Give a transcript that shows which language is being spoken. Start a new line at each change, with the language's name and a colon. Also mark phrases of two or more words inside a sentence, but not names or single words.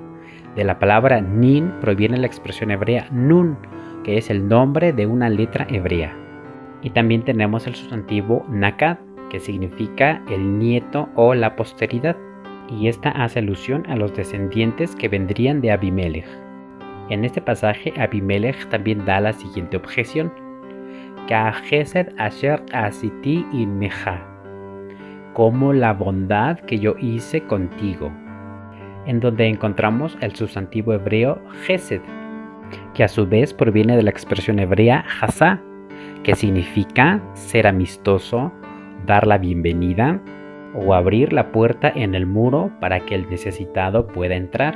Spanish: De la palabra nin proviene la expresión hebrea nun, que es el nombre de una letra hebrea. Y también tenemos el sustantivo nakad, que significa el nieto o la posteridad. Y esta hace alusión a los descendientes que vendrían de Abimelech. En este pasaje, Abimelech también da la siguiente objeción:
Hebrew: כחסד אשר עשיתי עמך,
Spanish: como la bondad que yo hice contigo, en donde encontramos el sustantivo hebreo chesed, que a su vez proviene de la expresión hebrea hasá, que significa ser amistoso, dar la bienvenida, o abrir la puerta en el muro para que el necesitado pueda entrar.